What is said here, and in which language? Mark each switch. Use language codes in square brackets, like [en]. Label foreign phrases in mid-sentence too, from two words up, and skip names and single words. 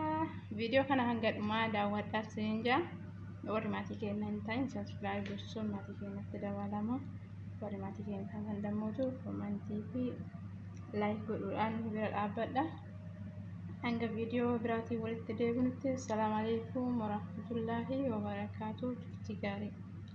[om] Viidiyoo kana hanga dhumaa daawwadhaaf isin jaa. Warri maatii keenya hin ta'in subscribe gochuun maatii keenyatti dabalama. Warri maatii keenya kan dammootu komantii fi like godhuudhaan bira dhaabbadha. Hanga viidiyoo biraatiin walitti deebinutti [ar] السلام عليكم ورحمة الله وبركاته. [om] Turtii gaarii.